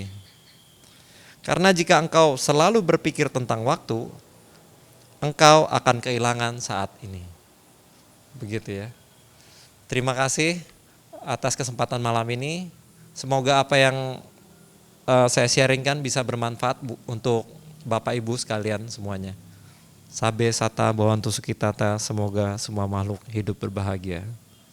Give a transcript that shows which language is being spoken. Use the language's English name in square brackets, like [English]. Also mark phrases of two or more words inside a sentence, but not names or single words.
[Indonesian] Karena jika engkau selalu berpikir tentang waktu, engkau akan kehilangan saat ini. Begitu ya. Terima kasih atas kesempatan malam ini. Semoga apa yang saya sharingkan bisa bermanfaat untuk Bapak Ibu sekalian semuanya. [Pali] Sabe sata bawantu sukitata, [Indonesian] semoga semua makhluk hidup berbahagia.